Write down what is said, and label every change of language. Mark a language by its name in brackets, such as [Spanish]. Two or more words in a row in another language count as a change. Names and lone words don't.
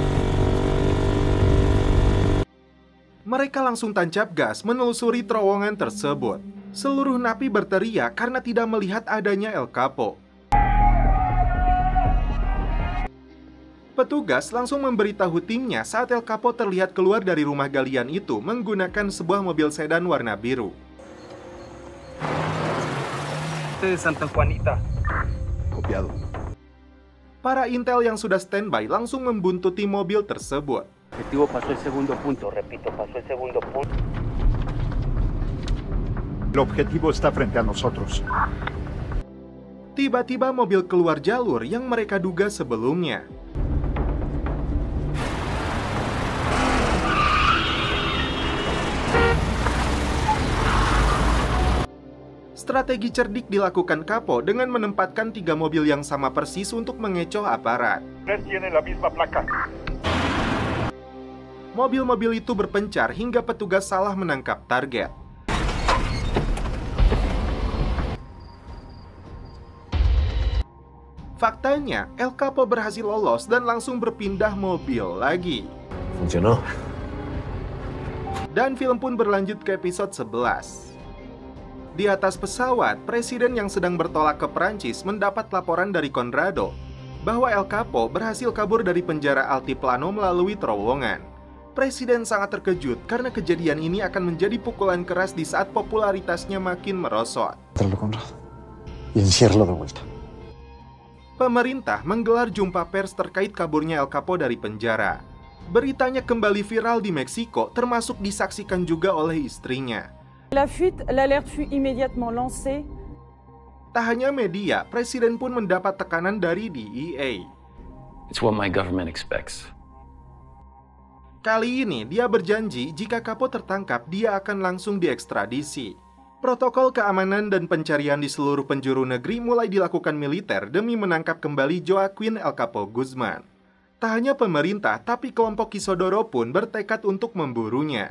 [Indonesian] Mereka langsung tancap gas menelusuri terowongan tersebut. Seluruh napi berteriak karena tidak melihat adanya El Capo. Petugas langsung memberitahu timnya saat El Capo terlihat keluar dari rumah galian itu menggunakan sebuah mobil sedan warna biru. [Spanish] De Santa Juanita. Copiado. [Indonesian] Para intel yang sudah standby langsung membuntuti mobil tersebut. [Spanish] Objetivo pasó el segundo punto, repito, pasó el segundo punto. El objetivo está frente a nosotros. [Indonesian] Tiba-tiba mobil keluar jalur yang mereka duga sebelumnya. Strategi cerdik dilakukan Capo dengan menempatkan 3 mobil yang sama persis untuk mengecoh aparat. [Spanish] Tiene la misma placa. [Indonesian] Mobil-mobil itu berpencar hingga petugas salah menangkap target. Faktanya, El Capo berhasil lolos dan langsung berpindah mobil lagi. [Spanish] Funcionó. [Indonesian] Dan film pun berlanjut ke episode 11. Di atas pesawat, presiden yang sedang bertolak ke Perancis mendapat laporan dari Conrado bahwa El Capo berhasil kabur dari penjara Altiplano melalui terowongan. Presiden sangat terkejut karena kejadian ini akan menjadi pukulan keras di saat popularitasnya makin merosot. [Spanish] Tráelo, Conrado. Y enciérralo de vuelta. [Indonesian] Pemerintah menggelar jumpa pers terkait kaburnya El Capo dari penjara. Beritanya kembali viral di Meksiko, termasuk disaksikan juga oleh istrinya. [French] La fuite, l'alerte fut immédiatement lancée. [Indonesian] Tak hanya media, presiden pun mendapat tekanan dari DEA. [English] It's what my government expects. [Indonesian] Kali ini dia berjanji jika Capo tertangkap, dia akan langsung diekstradisi. Protokol keamanan dan pencarian di seluruh penjuru negeri mulai dilakukan militer demi menangkap kembali Joaquin El Capo Guzman. Tak hanya pemerintah, tapi kelompok Kisodoro pun bertekad untuk memburunya.